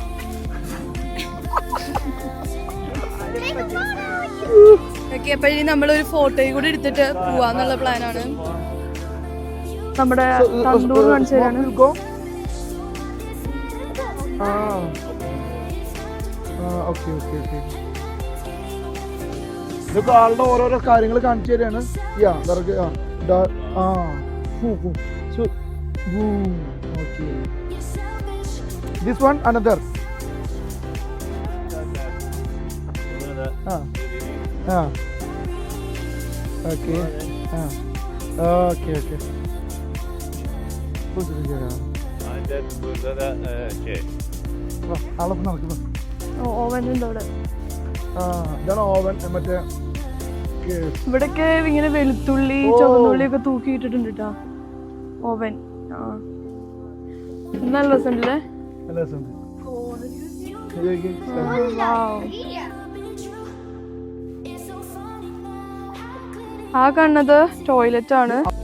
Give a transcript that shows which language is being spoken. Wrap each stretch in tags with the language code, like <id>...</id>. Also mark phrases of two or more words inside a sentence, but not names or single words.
<ml>ഓക്കെ, അപ്പൊ ഇനി നമ്മളൊരു ഫോട്ടോയും കൂടി എടുത്തിട്ട് പോവാന്നുള്ള പ്ലാനാണ്. നമ്മുടെ തന്തൂർ കാണിച്ചു തരാണ്. ഇതൊക്കെ ആളുടെ ഓരോരോ കാര്യങ്ങൾ കാണിച്ചു തരാണ്.</ml> <en>This one another. Okay. Okay.</en> <tr>Burada da şey.</tr> <ml>ആളൊപ്പം നടക്കുന്നു. ഓവൻ ഉണ്ട് അവിടെ. ഇതാണ് ഓവൻ. മറ്റേ ഇവിടൊക്കെ ഇങ്ങനെ വെളുത്തുള്ളി ചുവന്നുള്ളി ഒക്കെ തൂക്കിയിട്ടിട്ടുണ്ട് കേട്ടോ. ഓവൻ നല്ല രസമുണ്ടല്ലേ. ആ കാണുന്നത് ടോയ്ലറ്റ് ആണ്.</ml>